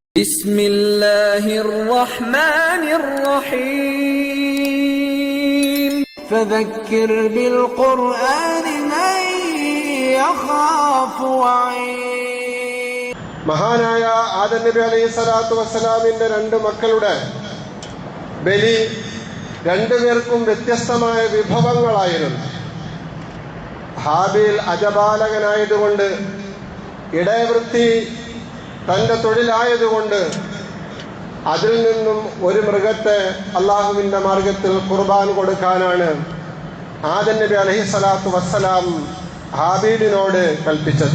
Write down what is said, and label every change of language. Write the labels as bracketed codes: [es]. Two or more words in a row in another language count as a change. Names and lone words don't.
[ar] بسم الله الرحمن الرحيم فذكر بالقرآن من يخاف وعيد. [ml] മഹാനായ ആദം നബി [ar] عليه الصلاة والسلام [ml] രണ്ട് മക്കളുടെ ബലി രണ്ടുപേർക്കും വ്യത്യസ്തമായ വിഭവങ്ങളായിരുന്നു. ഹാബീൽ അജപാലകനായതുകൊണ്ട്, ഇടയവൃത്തി തന്റെ തൊഴിലായതുകൊണ്ട് അതിൽ നിന്നും ഒരു മൃഗത്തെ അള്ളാഹുവിന്റെ മാർഗത്തിൽ ഖുർബാൻ കൊടുക്കാനാണ് ആദം നബി [ar] عليه الصلاة والسلام [ml] ഹാബീലിനോട് കൽപ്പിച്ചത്.